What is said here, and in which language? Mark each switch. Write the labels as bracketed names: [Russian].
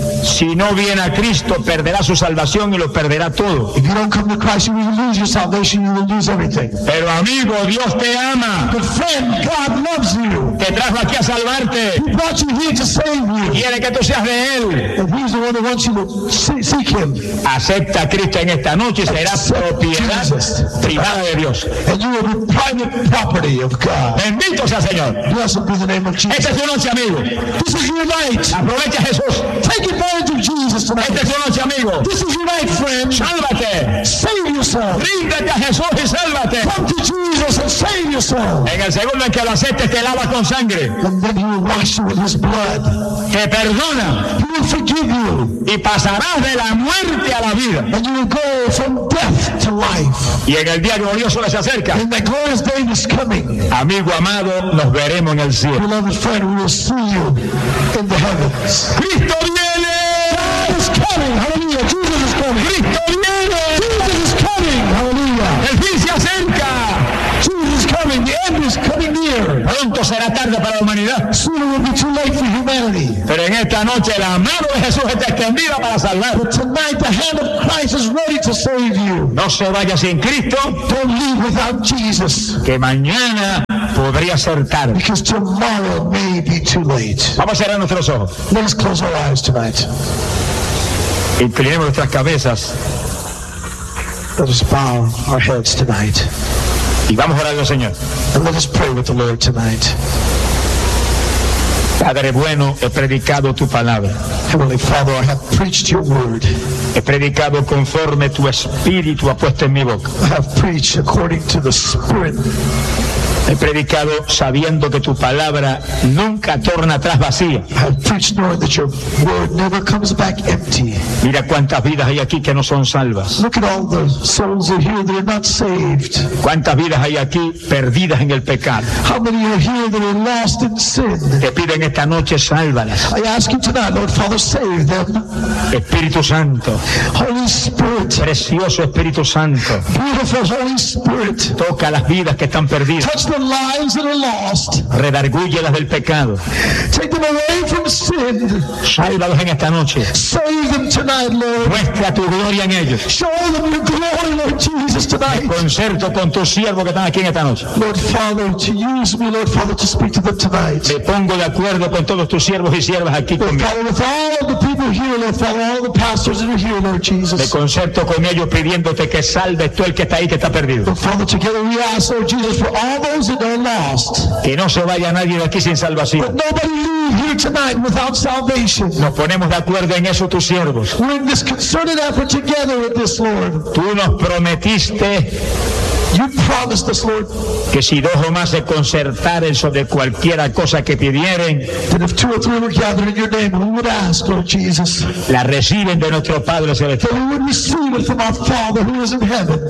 [Spanish] Si no viene a Cristo, perderá su salvación y lo perderá todo. [English] If you don't come to Christ, you will lose your salvation, you will lose everything. [Spanish] Pero amigo, Dios te ama. [English] But friend, God loves you. [Spanish] Te trajo aquí a salvarte. [English] He brought you here to save you. [Spanish] Quiere que tú seas de él. [English] And he's the one who wants you to seek him. [Spanish] Acepta a Cristo en esta noche y serás propiedad privada de Dios. [English] And you will be private property of God. [Spanish] Bendito sea Señor. Esta es tu noche, amigo. [English] This is your night. [Spanish] Aprovecha, Jesús. [English] Take advantage of Jesus tonight. [Spanish] Esta es tu noche, amigo. [English] This is your night, friend. [Spanish] Sálvate. [English] Save yourself. [Spanish] Ríndete a Jesús y sálvate. [English] Come to Jesus and save yourself. [Spanish] En el segundo en que lo aceptes, te lava con sangre. [English] And then he will wash you with his blood. [Spanish] Te perdona. [English] He will forgive you. [Spanish] Y pasarás de la muerte a la vida. [English] And you will go from death to life. [Spanish] Y en el día glorioso que se acerca. [English] And the glorious day is coming. [Spanish] Amigo amado, nos veremos. En el cielo. [English] Beloved friend, we will see you in the heavens. [Spanish] Cristo viene. [English] God is coming. Hallelujah. Jesus is coming. [Spanish] Cristo viene. [English] Jesus is coming. Hallelujah. [Spanish] El fin se acerca. [English] Jesus is coming. The end is is coming near. [Spanish] Pronto será tarde para la humanidad. [English] Soon it will be too late for humanity. [Spanish] Pero en esta noche la mano de Jesús está extendida para salvar. [English] But tonight the hand of Christ is ready to save you. [Spanish] No se vaya sin Cristo. [English] Don't leave without Jesus. [Spanish] Que mañana podría ser tarde. [English] Because tomorrow may be too late. [Spanish] Vamos a cerrar nuestros ojos. [English] Let us close our eyes tonight. [Spanish] Inclinemos nuestras cabezas. [English] Let us bow our heads tonight. [Spanish] Y vamos a orar al Señor. [English] And let us pray with the Lord tonight. [Spanish] Padre bueno, he predicado tu palabra. [English] Heavenly Father, I have preached your word. [Spanish] He predicado conforme tu espíritu ha puesto en mi boca. [English] I have preached according to the Spirit. [Spanish] He predicado sabiendo que tu palabra nunca torna atrás vacía. [English] I've preached knowing that your word never comes back empty. [Spanish] Mira cuántas vidas hay aquí que no son salvas. [English] Look at all the souls in here that are not saved. [Spanish] Cuántas vidas hay aquí perdidas en el pecado. [English] How many are here that are lost in sin? [Spanish] Te pido en esta noche, sálvalas. [English] I ask you tonight, Lord Father, save them. [Spanish] Espíritu Santo. [English] Holy Spirit. [Spanish] Precioso Espíritu Santo. [English] Beautiful Holy Spirit. [Spanish] Toca las vidas que están perdidas. [English] The lives that are lost. [Spanish] Redargulle las del pecado. [English] Take them away from sin. [Spanish] Sálvalos en esta noche. [English] Save them tonight, Lord. [Spanish] Muestra tu gloria en ellos. [English] Show them your glory, Lord Jesus, tonight. [Spanish] Concierto con tu siervo que están aquí en esta noche. [English] Lord Father, to use me, Lord Father, to speak to them tonight. [Spanish] Me pongo de acuerdo con todos tus siervos y siervas aquí conmigo. [English] Lord Father, with all the people here, Lord Father, all the pastors that are here, Lord Jesus. [Spanish] Me concierto con ellos pidiéndote que salves tú el que está ahí que está perdido. [English] Lord Father, together we ask, Lord Jesus, for all those that are lost. [Spanish] Que no se vaya nadie de aquí sin salvación. [English] But nobody leave here tonight without salvation. [Spanish] Nos ponemos de acuerdo en eso, tus siervos. [English] We're in this concerted effort together with this, Lord. [Spanish] Tú nos prometiste. [English] You promised us, Lord, [Spanish] que si dos o más se concertaren sobre cualquiera cosa que pidieren, [English] that if two or three were gathered in your name, we would ask, Lord Jesus, [Spanish] la reciben de nuestro Padre celestial, [English] that we would receive it from our Father who is in heaven.